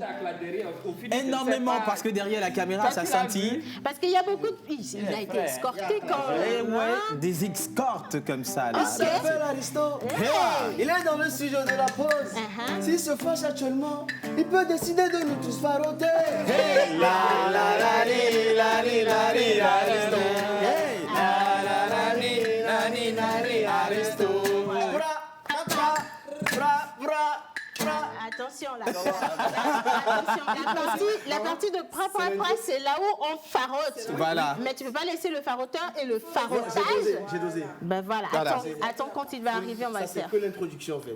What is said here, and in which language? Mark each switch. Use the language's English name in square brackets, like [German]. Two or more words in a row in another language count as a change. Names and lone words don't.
[French] Énormément, parce que derrière la caméra, ça scintille. Parce qu'il y a beaucoup de... Il a été escorté quand Eh même. ouais, hein. des escortes comme ça, là. Il s'appelle Aristo. Il est dans le studio de la pause. S'il se fâche actuellement, il peut décider de nous tous faroter. Hey, la la la li, la li, la li, Aristo. Hey, la la la li, la li, la li, Aristo. Bra, bra, bra, bra. Attention là. Attention, la partie de pra, c'est là où on farote. Voilà. Mais tu ne peux pas laisser le faroteur et le farotage. J'ai dosé. Ben voilà. Attends quand il va arriver, on va le C'est faire. que l'introduction en fait.